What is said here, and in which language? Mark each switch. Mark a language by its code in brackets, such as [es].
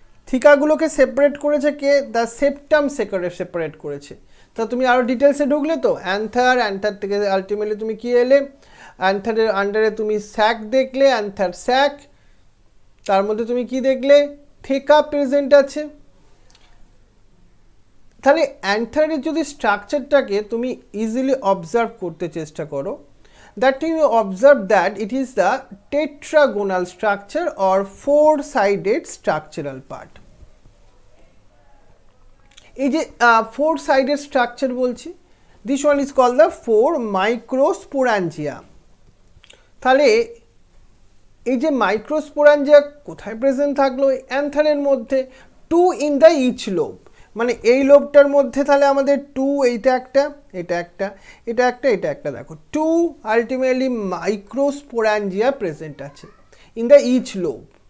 [bn] থিকাগুলোকে separate করেছে কে? The septum separate করেছে। তা তুমি আরও ডিটেলসে ঢুকলে তো অ্যান্থার থেকে আলটিমেটলি তুমি কি এলে? অ্যান্থারের আন্ডারে তুমি স্যাক দেখলে, অ্যান্থার স্যাক, তার মধ্যে তুমি কি দেখলে? থিকা প্রেজেন্ট আছে। তাহলে অ্যান্থারের যদি স্ট্রাকচারটাকে তুমি ইজিলি অবজার্ভ করতে চেষ্টা করো, [en] that you observe that it is the tetragonal structure or four-sided structural part. [bn] এই যে [en] four-sided structure [bn] বলছি, [en] this one is called the four microsporangia. [bn] তাহলে এই যে মাইক্রোস্পোরাঞ্জিয়া কোথায় প্রেজেন্ট থাকলো? অ্যান্থারের মধ্যে, two in the each lobe. মানে এই লোবটার মধ্যে তাহলে আমাদের টু, এইটা একটা, এটা একটা, এটা একটা, এটা একটা, দেখো টু আলটিমেটলি মাইক্রোস্পোরাঞ্জিয়া প্রেজেন্ট আছে ইন দ্য ইচ লোব।